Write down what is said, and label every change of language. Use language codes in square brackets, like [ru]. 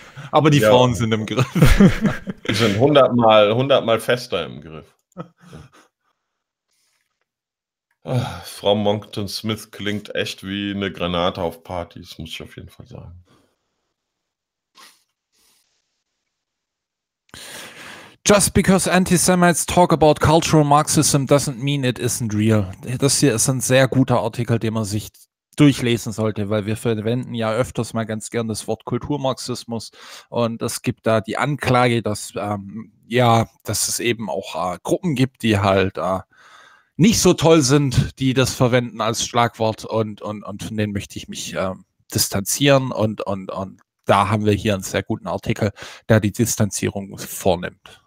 [de] Aber die Frauen sind im Griff. Die sind 100-mal fester im Griff. Ach, Frau Monckton-Smith klingt echt wie eine Granate auf Partys, muss ich auf jeden Fall sagen. [en] Just because anti-Semites talk about cultural Marxism doesn't mean it isn't real. [de] Das hier ist ein sehr guter Artikel, den man sich durchlesen sollte, weil wir verwenden ja öfters mal ganz gern das Wort Kulturmarxismus und es gibt da die Anklage, dass, dass es eben auch Gruppen gibt, die halt nicht so toll sind, die das verwenden als Schlagwort und von denen möchte ich mich distanzieren und da haben wir hier einen sehr guten Artikel, der die Distanzierung vornimmt.